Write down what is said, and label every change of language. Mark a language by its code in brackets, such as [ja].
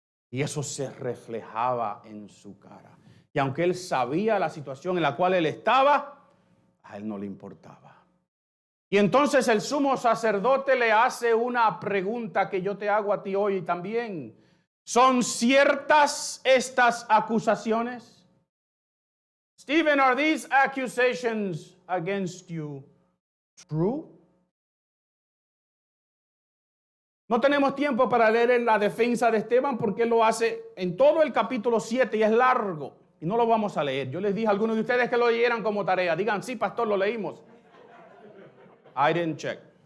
[es] Y eso se reflejaba en su cara. Y aunque él sabía la situación en la cual él estaba, a él no le importaba. Y entonces el sumo sacerdote le hace una pregunta que yo te hago a ti hoy también. ¿Son ciertas estas acusaciones? [en] Stephen, are these accusations against you true? [es] No tenemos tiempo para leer la defensa de Esteban porque él lo hace en todo el capítulo 7 y es largo. Y no lo vamos a leer. Yo les dije a algunos de ustedes que lo leyeran como tarea. Digan, sí, pastor, lo leímos. [en] I didn't check.